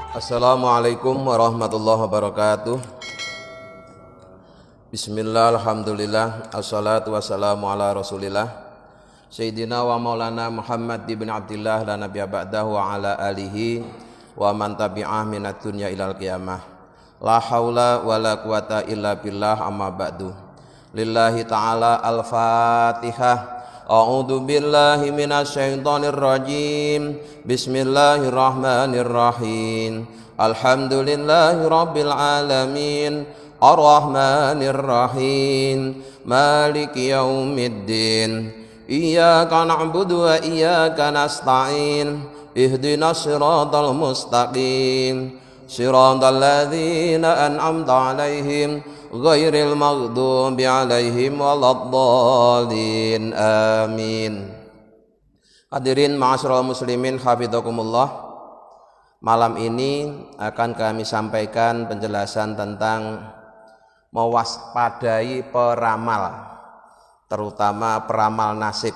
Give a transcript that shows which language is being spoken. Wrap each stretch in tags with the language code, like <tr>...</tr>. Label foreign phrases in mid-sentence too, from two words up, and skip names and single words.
<ar>السلام عليكم ورحمة الله وبركاته. بسم الله، الحمد لله، الصلاة والسلام على رسول الله سيدنا ومولانا محمد بن عبد الله لا نبي بعده وعلى آله ومن تبعه من الدنيا إلى القيامة. لا حول ولا قوة إلا بالله، أما بعد. لله تعالى الفاتحة. أعوذ بالله من الشيطان الرجيم. بسم الله الرحمن الرحيم. الحمد لله رب العالمين. الرحمن الرحيم. مالك يوم الدين. إياك نعبد وإياك نستعين. اهدنا الصراط المستقيم. صراط الذين أنعمت عليهم غير المغضوب عليهم ولا الضالين. Amin. حاضرين معاشر المسلمين حفظكم الله.</ar> <id>Malam ini akan kami sampaikan penjelasan tentang mewaspadai peramal, terutama peramal nasib.</id>